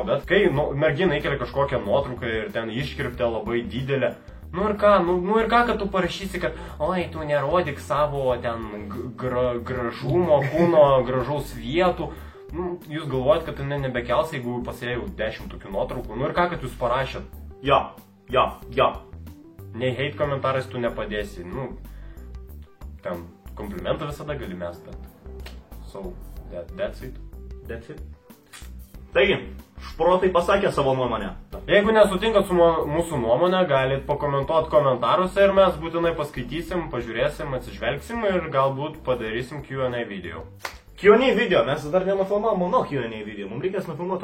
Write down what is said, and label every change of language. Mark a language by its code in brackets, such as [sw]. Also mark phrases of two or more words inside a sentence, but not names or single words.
[lt] Bet kai mergina įkelia kažkokią nuotrauką ir ten iškirptė labai didelę, nu ir ką, kad tu parašysi, kad oi, tu nerodyk savo ten gražumo, kūno, gražaus vietų. Nu, jūs galvojat, kad ten nebekels, jeigu pasėjau 10 tokių nuotraukų. Nu ir ką, kad jūs parašėt? Ja. Nei hate komentarais tu nepadėsi. Nu, ten komplimentą visada gali mest, bet [en] so, that's it. [lt] Taigi, šprotai pasakė savo nuomonę. Jeigu nesutinkat su mūsų nuomonė, galit pakomentuoti komentaruose ir mes būtinai paskaitysim, pažiūrėsim, atsižvelgsim ir galbūt padarysim Q&A video. Q&A video, mes dar nenufilmavom mano Q&A video, mums reikės nufilmuoti.